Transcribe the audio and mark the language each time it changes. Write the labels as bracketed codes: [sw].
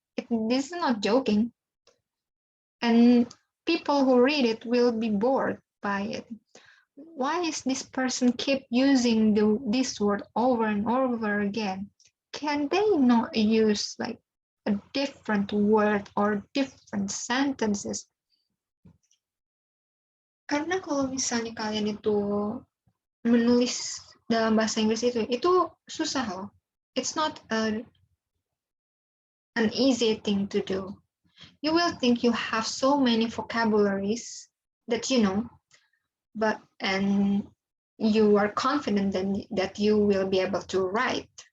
[en] This is not joking. And people who read it will be bored by it. Why is this person keep using this word over and over again? Can they not use like a different word or different sentences? [id] Karena kalau misalnya kalian itu menulis dalam bahasa Inggris itu susah loh. [en] It's not an easy thing to do. You will think you have so many vocabularies that you know, and you are confident that you will be able to write.